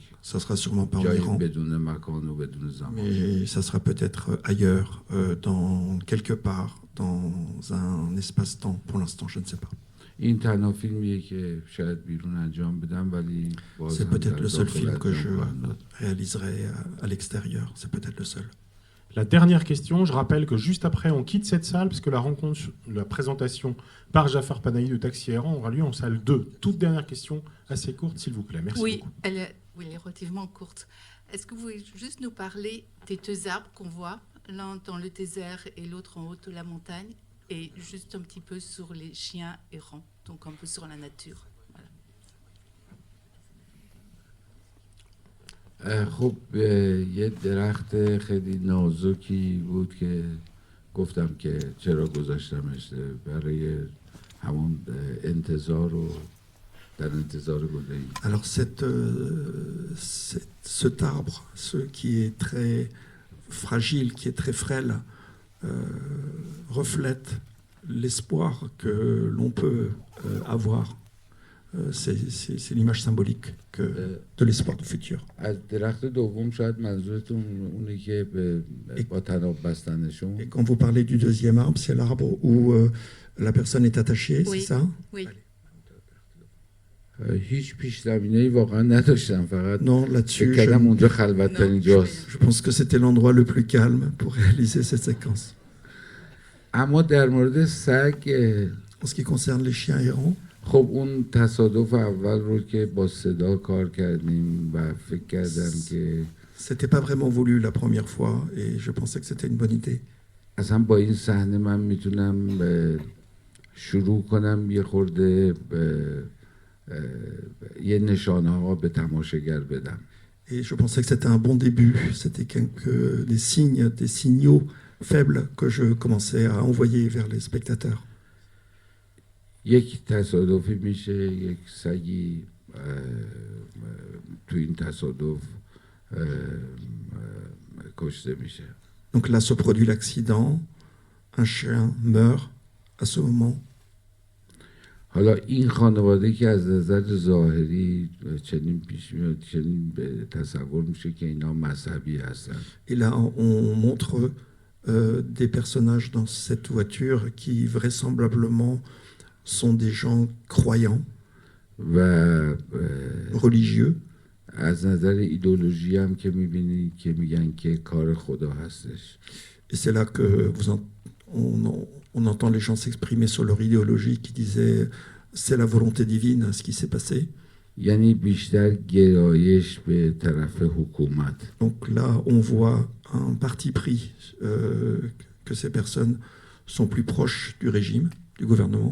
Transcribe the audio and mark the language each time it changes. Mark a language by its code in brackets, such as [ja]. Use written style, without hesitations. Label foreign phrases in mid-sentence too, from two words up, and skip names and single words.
[fr] Ça sera sûrement pas en [fa] جای [fr] Iran, [fa] بدون مکان و بدون زمان. [fr] mais ça sera peut-être ailleurs, dans quelque part, dans un espace-temps. Pour l'instant, je ne sais pas. [fa] این تنها فیلمیه که شاید بیرون انجام بدم ولی باز [fr] C'est [fa] هم [fr] peut-être [fa] در [fr] le seul [fa] داخل [fr] film que [fa] انجام [fr] je [fa] خواهم داد. [fr] réaliserai à l'extérieur. C'est peut-être le seul. La dernière question, je rappelle que juste après, on quitte cette salle parce que la présentation par Jafar Panahi de Taxi Errant aura lieu en salle 2. Toute dernière question, assez courte, s'il vous plaît. Merci Oui, beaucoup. elle est relativement courte. Est-ce que vous pouvez juste nous parler des deux arbres qu'on voit, l'un dans le désert et l'autre en haut de la montagne, et juste un petit peu sur les chiens errants, donc un peu sur la nature. Voilà. [fa] خب یه درخت خیلی نازکی بود که گفتم که چرا گذاشتمش برای همون انتظار و در انتظار گله‌ای. [fr] Alors cet arbre, ce qui est très fragile, qui est très frêle, reflète l'espoir que l'on peut avoir. C'est l'image symbolique de l'espoir du futur. [fa] از درخت دوم شاید منظورتون اونی که با تناب بستنشون. [fr] Et quand vous parlez du deuxième arbre, c'est l'arbre où la personne est attachée, Oui. c'est ça? Oui. [fa] هیچ پیش زمینه‌ای واقعا نداشتم فقط [fr] Non, là-dessus, [fa] فکر کردم اونجا خلوت ترین جاست. [fr] je pense que c'était l'endroit le plus calme pour réaliser cette séquence. [fa] اما در مورد سگ [fr] En ce qui concerne les chiens errants, [fa] خب اون تصادف اول رو که با صدا کار کردیم و فکر کردم که [fr] c'était pas vraiment voulu la première fois et je pensais que c'était une bonne idée. [fa] اصلا با این صحنه من میتونم شروع کنم یه خورده یه نشانه ها به تماشاگر بدم. [fr] Et je pensais que c'était un bon début, c'était des signes, des signaux faibles que je commençais à envoyer vers les spectateurs. [fa] یک تصادفی میشه یک سگی تو این تصادف کشته میشه. [fr] Donc là se produit l'accident, un chien meurt à ce moment. [fa] حالا این خانواده که از نظر ظاهری چنین پیش میاد چنین تصور میشه که اینا مذهبی هستن. [fr] Et là on montre des personnages dans cette voiture qui vraisemblablement sont des gens croyants, [fa] و [fr] religieux. [fa] از نظر ایدئولوژی هم که میبینی که میگن که کار خدا هستش. [fr] Et c'est là que on entend les gens s'exprimer sur leur idéologie qui disait c'est la volonté divine ce qui s'est passé. [fa] یعنی بیشتر گرایش به طرف حکومت. [fr] Donc là on voit un parti pris que ces personnes sont plus proches du régime, du gouvernement.